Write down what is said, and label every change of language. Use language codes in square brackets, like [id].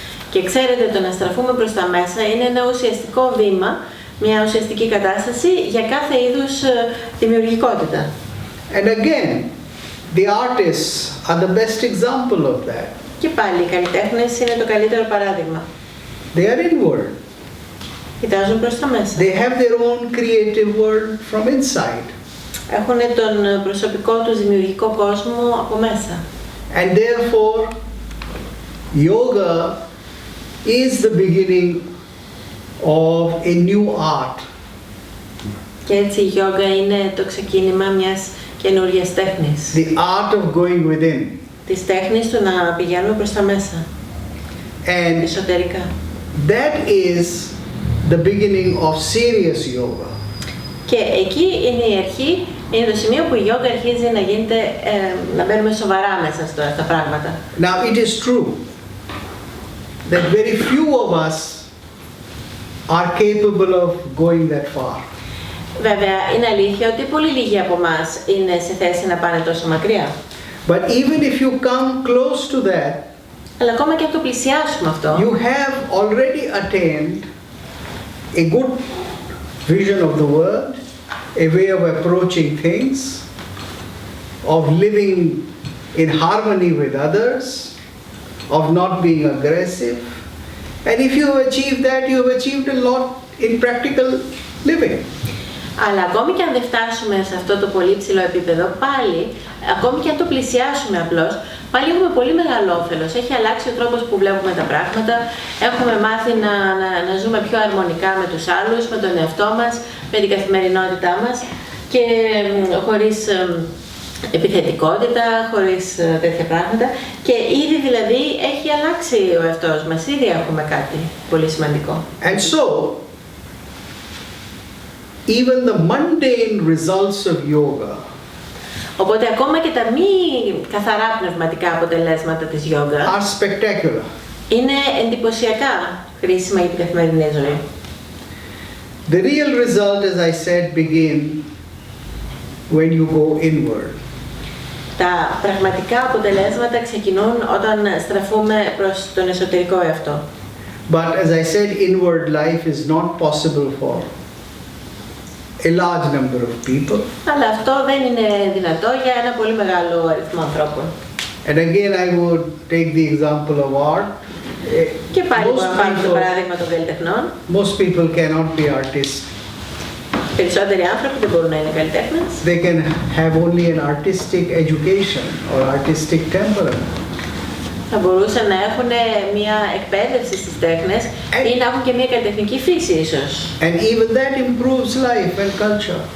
[el] Και ξέρετε, το να στραφούμε προς τα μέσα είναι ένα ουσιαστικό βήμα, μια ουσιαστική κατάσταση για κάθε είδους δημιουργικότητα. [en] And again, the artists are the best example of that. [el] Και πάλι οι καλλιτέχνες είναι το καλύτερο παράδειγμα. [en] They are inward. [el] Κοιτάζουν προς τα μέσα. [en] They have their own creative world from inside. [el] Έχουν τον προσωπικό τους δημιουργικό κόσμο από μέσα. [en] And therefore, yoga is the beginning of a new art. [el] Και έτσι η γιόγκα είναι το ξεκίνημα μιας καινούριας τέχνης. [en] The art of going within. [el] Της τέχνης του να πηγαίνουμε προς τα μέσα. [en] And [el] εσωτερικά. [en] that is the beginning of serious yoga. [el] Και εκεί είναι η αρχή, είναι το σημείο που η γιόγκα αρχίζει να γίνεται, να μπαίνουμε σοβαρά μέσα στα πράγματα. [en] Now it is true that very few of us are capable of going that far. [el] Βέβαια, είναι αλήθεια ότι πολύ λίγοι από εμάς είναι σε θέση να πάνε τόσο μακριά. [en] But even if you come close to that, [el] αλλά ακόμα και αν το πλησιάσουμε αυτό, [en] you have already attained a good vision of the world, a way of approaching things, of living in harmony with others, of not being aggressive. And if you have achieved that, you have achieved a lot in practical living. [el] Αλλά ακόμη και αν δεν φτάσουμε σε αυτό το πολύ ψηλό επίπεδο, πάλι, ακόμη και αν το πλησιάσουμε απλώς, πάλι έχουμε πολύ μεγάλο όφελος. Έχει αλλάξει ο τρόπος που βλέπουμε τα πράγματα, έχουμε μάθει να ζούμε πιο αρμονικά με τους άλλους, με τον εαυτό μας, με την καθημερινότητά μας και χωρίς επιθετικότητα, χωρίς τέτοια πράγματα. Και ήδη δηλαδή έχει αλλάξει ο εαυτός μας, ήδη έχουμε κάτι πολύ σημαντικό. [en] And so, even the mundane results of yoga, [el] οπότε ακόμα και τα μη καθαρά πνευματικά αποτελέσματα της γιόγκα [en] are spectacular. [el] είναι εντυπωσιακά χρήσιμα για την καθημερινή ζωή. [en] The real result, as I said, begin when you go inward. [el] Τα πραγματικά αποτελέσματα ξεκινούν όταν στραφούμε προς τον εσωτερικό εαυτό. [en] But as I said, inward life is not possible for a large number of people. [el] Αλλά αυτό δεν είναι δυνατό για ένα πολύ μεγάλο αριθμό ανθρώπων. [en] And again, I would take the example of art. [el] Και πάλι μπορούμε να πάρουμε το παράδειγμα των καλλιτεχνών. [en] Most people cannot be artists. [el] Περισσότεροι άνθρωποι δεν μπορούν να είναι καλλιτέχνες. [en] They can have only an artistic education or artistic temperament. [el] Θα μπορούσαν να έχουν μια εκπαίδευση στις τέχνες ή να έχουν και μια καλλιτεχνική φύση ίσως. [en] And even that improves life and culture.